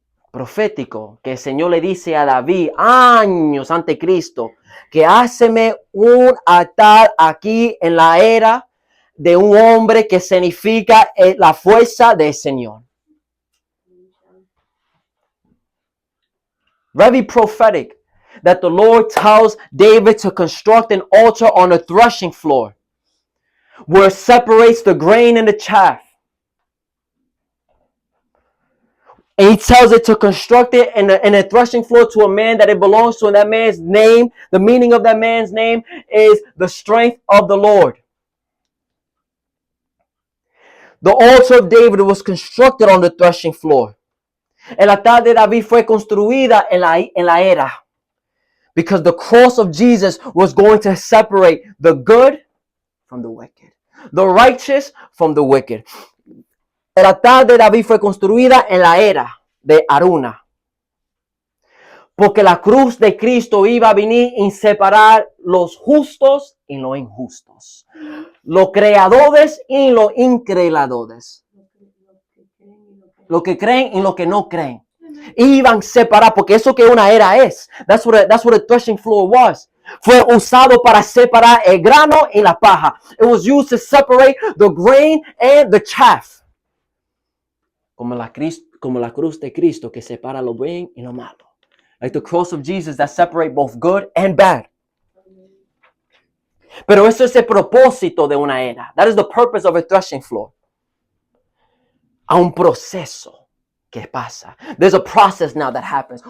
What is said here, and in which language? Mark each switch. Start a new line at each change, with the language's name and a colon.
Spanish: Profético, que el Señor le dice a David años antes de Cristo, que háceme un altar aquí en la era de un hombre que significa la fuerza del Señor.
English: Very prophetic that the Lord tells David to construct an altar on a threshing floor where it separates the grain and the chaff. And he tells it to construct it in a threshing floor to a man that it belongs to. And that man's name, the meaning of that man's name is the strength of the Lord. The altar of David was constructed on the threshing floor.
Spanish: El altar de David fue construida en la era.
English: Because the cross of Jesus was going to separate the good from the wicked. The righteous from the wicked.
Spanish: El altar de David fue construida en la era de Aruna. Porque la cruz de Cristo iba a venir y separar los justos y los injustos. Los creadores y los increadores. Los que creen y los que no creen. Iban a separar, porque eso que una era es.
English: That's what a threshing floor was.
Spanish: Fue usado para separar el grano y la paja.
English: It was used to separate the grain and the chaff.
Spanish: Como la cruz de Cristo que separa lo bien y lo malo.
English: Like the cross of Jesus that separate both good and bad.
Spanish: Pero eso es el propósito de una era.
English: That is the purpose of a threshing floor.
Spanish: A un proceso que pasa.
English: There's a process now that happens.